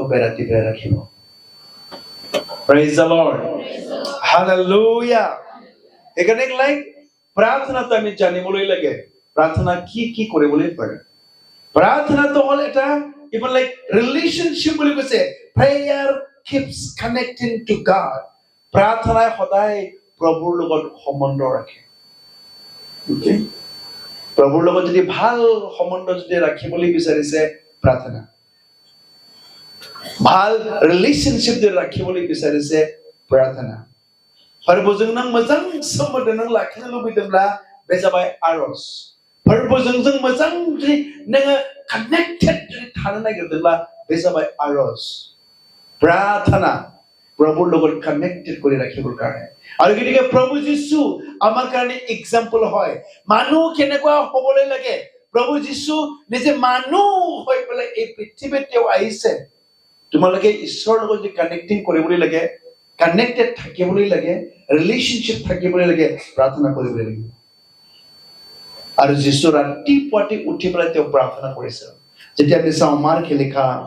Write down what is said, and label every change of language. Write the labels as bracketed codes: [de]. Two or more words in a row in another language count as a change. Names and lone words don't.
[as] বেৰা দি পেলাই ৰাখিব [en] praise the Lord hallelujah [as] এখানে লাইক প্ৰাৰ্থনাটো আমি জানিবলৈ লাগে প্ৰাৰ্থনা কি কি কৰিবলৈ পাৰে প্ৰাৰ্থনাটো হ'ল এটা [en] even like relationship [as] বুলি কৈছে [en] prayer keeps connecting to God [as] প্ৰাৰ্থনাই সদায় প্ৰভুৰ লগত সম্বন্ধ ৰাখে ওকে প্ৰভুৰ লগত যদি ভাল সম্বন্ধ যদি ৰাখিবলৈ বিচাৰিছে প্ৰাৰ্থনা ভাল ৰিলেশ্যনশ্বিপ যদি ৰাখিবলৈ বিচাৰিছে প্ৰাৰ্থনা [brx] প্ৰভুজों नों मोजां सोमोन्दो नों लाखिनो लुबैदोंब्ला बे जाबाय आरज फोरबोजों जों मोजां जुदि नोङो कानेक्टेड जुदि थानो नागिरदोंब्ला बे जाबाय आरज प्रार्थना [as] প্ৰভুৰ লগত কানেক্টেড কৰি ৰাখিবৰ কাৰণে আৰু গতিকে প্ৰভু যীশু আমাৰ কাৰণে এক্সাম্পল হয় মানুহ কেনেকুৱা হ'বলৈ লাগে প্ৰভু যীশু নিজে মানুহ হৈ পেলাই এই পৃথিৱীত তেওঁ আহিছে তোমালোকে ঈশ্বৰৰ লগত যদি কানেক্টিং কৰিবলৈ লাগে কানেক্টেড থাকিবলৈ লাগে ৰিলেশ্যনশ্বিপ থাকিবলৈ লাগে প্ৰাৰ্থনা কৰিবলৈ লাগে আৰু যীশু ৰাতিপুৱাতে উঠি পেলাই তেওঁ প্ৰাৰ্থনা কৰিছিল যেতিয়া আমি চাওঁ মাৰ্ক লিখা